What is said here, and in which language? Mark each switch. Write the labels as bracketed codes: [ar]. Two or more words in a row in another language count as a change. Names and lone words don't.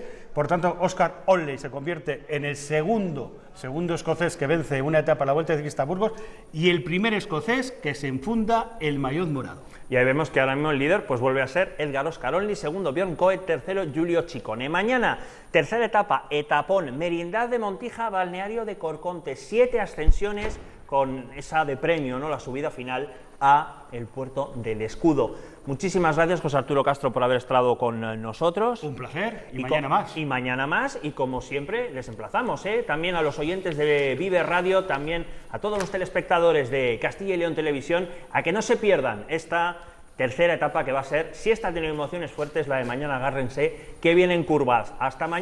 [es] Por tanto, Oscar Olney se convierte en el segundo escocés que vence una etapa a la Vuelta Ciclista a Burgos y el primer escocés que se enfunda el maillot morado. Y ahí vemos que ahora mismo el líder pues vuelve a ser Edgar Oscar Olney, segundo Björn Koet, tercero Giulio Ciccone. Mañana, tercera etapa, etapón, Merindad de Montija, balneario de Corconte, 7 ascensiones con esa de premio, ¿no?, la subida final a el puerto del Escudo. Muchísimas gracias, José Arturo Castro, por haber estado con nosotros. Un placer, y mañana más. Y mañana más, y como siempre, les emplazamos, también a los oyentes de Vive Radio, también a todos los telespectadores de Castilla y León Televisión, a que no se pierdan esta tercera etapa que va a ser, si esta tiene emociones fuertes, la de mañana, agárrense, que vienen curvas.